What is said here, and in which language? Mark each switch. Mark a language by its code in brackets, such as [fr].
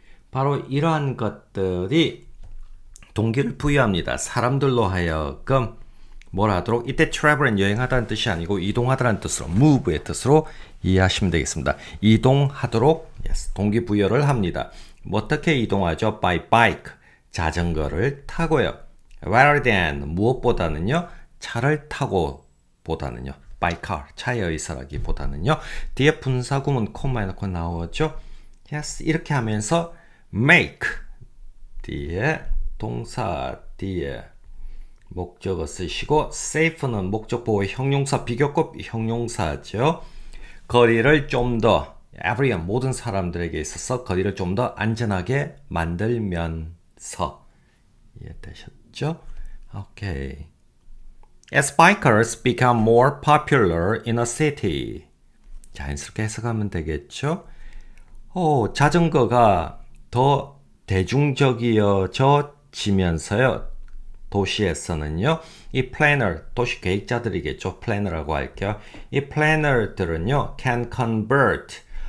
[ko] 바로 이러한 것들이 동기를 부여합니다. 사람들로 하여금 뭘 하도록 이때 travel은 여행하다는 뜻이 아니고 이동하다는 뜻으로 move의 뜻으로 이해하시면 되겠습니다. 이동하도록 yes, 동기부여를 합니다. 어떻게 이동하죠? [en] by bike, [ko] 자전거를 타고요. [en] rather than, [ko] 무엇보다는요? 차를 타고 보다는요. [en] by car, [ko] 차에 의사라기보다는요. 뒤에 분사구문 콤마 넣고 나오죠. yes, 이렇게 하면서 make, 뒤에 동사, 뒤에 목적어 쓰시고 safe는 목적 보호 형용사 비교급 형용사죠. 거리를 좀 더 everyone 모든 사람들에게 있어서 거리를 좀 더 안전하게 만들면서 이해되셨죠? 오케이. [en] As bikers become more popular in a city. [ko] 자연스럽게 해석하면 되겠죠? 자전거가 더 대중적이어지면서요. 도시에서는요. 이 플래너, 도시 계획자들이겠죠. 플래너라고 할게요. 이 플래너들은요. [en] can convert.